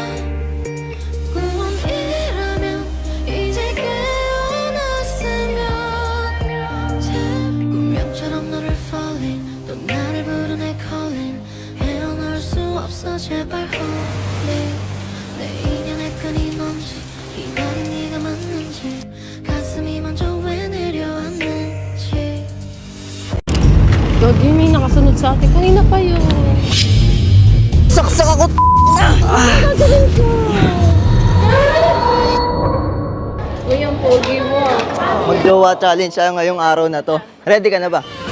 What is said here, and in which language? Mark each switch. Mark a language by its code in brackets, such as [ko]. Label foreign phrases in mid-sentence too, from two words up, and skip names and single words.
[ko] 꿈이라면 이제 깨어났으면 운명처럼 너를 falling 또 나를 부르네 calling 헤어나올 수 없어 제발 홀리 내 인연의 끈이 뭔지 이 말이 네가 맞는지 가슴이 먼저 왜 내려왔는지 [tl] Gagi, may nakasunod sa atin. Kanina pa yun. Saksak ako! Uy, ang pogi mo ah. Mag-jowa challenge tayo ngayong araw na to. Ready ka na ba?